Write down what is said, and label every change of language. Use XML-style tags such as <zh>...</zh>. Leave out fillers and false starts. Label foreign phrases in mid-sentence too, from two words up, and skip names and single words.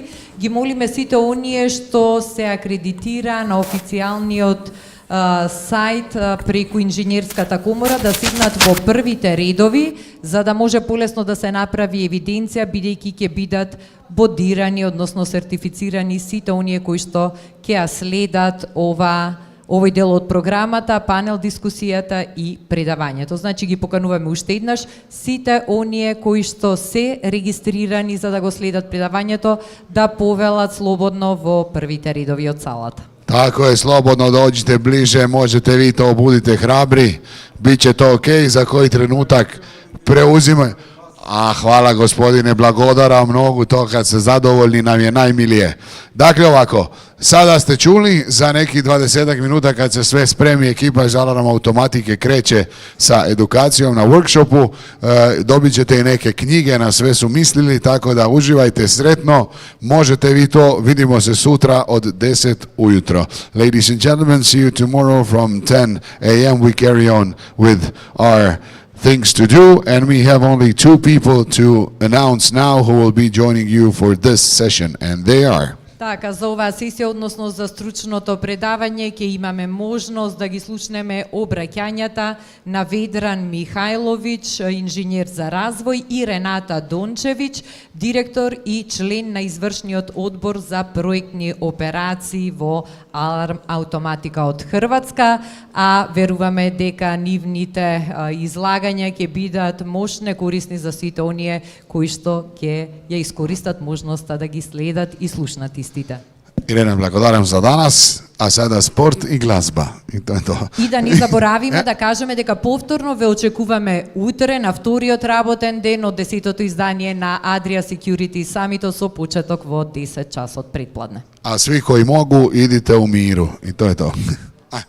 <mk>Ги молиме сите оние што се акредитира на официјалниот сайт преку Инженерската комора да седнат во првите редови, за да може полесно да се направи евиденција, бидејќи ќе бидат бодирани, односно сертифицирани сите оние кои што ќе ја следат овој дел од програмата, панел дискусијата и предавањето. Значи ги покануваме уште еднаш сите оние кои што се регистрирани за да го следат предавањето да повелат слободно во првите редови од салата.</mk> <hr>Tako je, slobodno dođite bliže, možete vi to, budite hrabri, bit će to ok, za koji trenutak preuzimaj. Hvala gospodine,</hr> <mk>blagodaram mnogo,</mk> <hr>to kad ste zadovoljni nam je najmilije. Dakle ovako, sada ste čuli, za nekih 20 minuta kad se sve spremi, ekipa iz Alarm Automatike kreće sa edukacijom na workshopu, dobit ćete i neke knjige, na sve su mislili, tako da uživajte sretno, možete vi to, vidimo se sutra od 10 ujutro.</hr> <en>Ladies and gentlemen, see you tomorrow from 10 a.m. We carry on with our things to do, and we have only 2 people to announce now who will be joining you for this session, and they are...</en> <mk>Така, за оваа сесија, односно за стручното предавање, ќе имаме можност да ги слушнеме обраќањата на Ведран Михајловиќ, инженер за развој, и Рената Дончевиќ, директор и член на извршниот одбор за проектни операции во Аларм Автоматика од Хрватска, а веруваме дека нивните излагања ќе бидат мощни, корисни за сите оние кои што ќе ја искористат можноста да ги следат и слушнат истите.</mk> <hr>Irena, blagodaram za danas, a sada sport i glazba. I to je to.</hr> <mk>И да не заборавиме да кажеме дека повторно ве очекуваме утре на вториот работен ден од 10-то издание на Adria Security Summit со почеток во 10 часот предпладне.</mk> <hr>A svi koji mogu, idite u miru. I to je to.</hr>